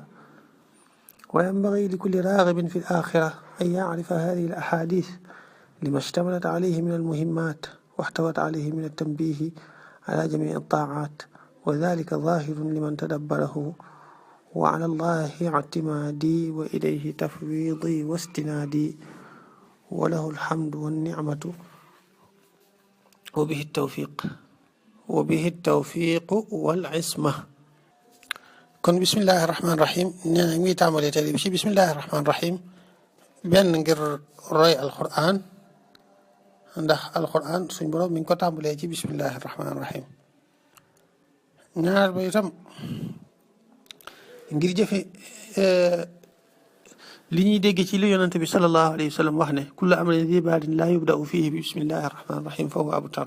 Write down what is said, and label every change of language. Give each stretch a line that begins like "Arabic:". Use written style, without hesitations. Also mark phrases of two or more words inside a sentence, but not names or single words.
Arabic: وينبغي لكل راغب في الآخرة أن يعرف هذه الأحاديث لما اشتملت عليه من المهمات، واحتوت عليه من التنبيه على جميع الطاعات، وذلك ظاهر لمن تدبره. وعلى الله اعتمادي وإليه تفويضي واستنادي، وله الحمد والنعمة وبه التوفيق والعصمة.
Wolof: kon
Arabic: بسم الله الرحمن الرحيم
Wolof: nee na ngi tàmbalee télé bi ci
Arabic: بسم الله الرحمن الرحيم,
Wolof: benn ngir roy alquran, ndax alquran suñ borom mi ngi ko tàmbalee ci
Arabic: بسم الله الرحمن الرحيم.
Wolof: ñaar ba itam ngir jëfe li ñuy dégg ci li yonante bi
Arabic: صلى الله عليه وسلم
Wolof: wax ne:
Arabic: كل أمر ذي بال لا يبدأ فيه ب بسم الله الرحمن الرحيم فهو أبتر.